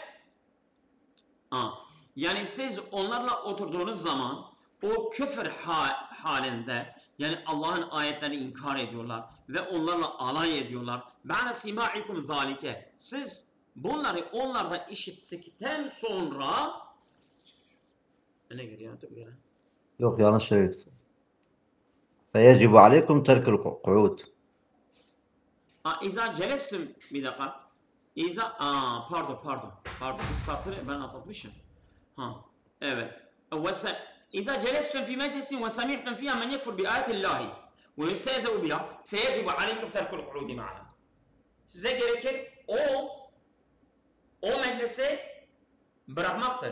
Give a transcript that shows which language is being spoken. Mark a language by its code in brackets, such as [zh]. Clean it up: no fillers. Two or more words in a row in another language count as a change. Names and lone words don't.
[tr] Yani siz onlarla oturduğunuz zaman o küfür halinde yani Allah'ın ayetlerini inkar ediyorlar ve onlarla alay ediyorlar. [ar] بعد سماعكم ذلك. [tr] Siz bunları onlardan işittikten sonra ne geliyor? Yok, yanlış söyledim. [ar] فيجب عليكم ترك القعود. إذا جلستم [tr] bir dakika. Pardon. Bir satırı ben atlatmışım. Evet. [ar] إذا جلستم في مجلس وسمعتم فيها من يكفر بآيات الله ويستهزئ بها فيجب عليكم ترك القعود معهم. [tr] Size gerekir o meclisi bırakmaktır.